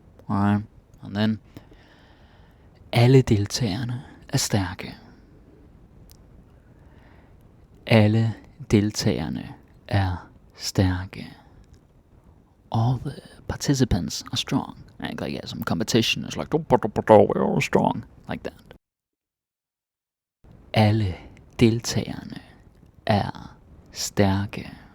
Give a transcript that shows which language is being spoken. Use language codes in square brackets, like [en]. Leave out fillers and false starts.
[en] Alright. And then [da] alle deltagerne er stærke. Alle deltagerne er stærke. [en] All the participants are strong. Like yeah, some competition is like we're all strong. Like that. [da] Alle deltagerne er stærke.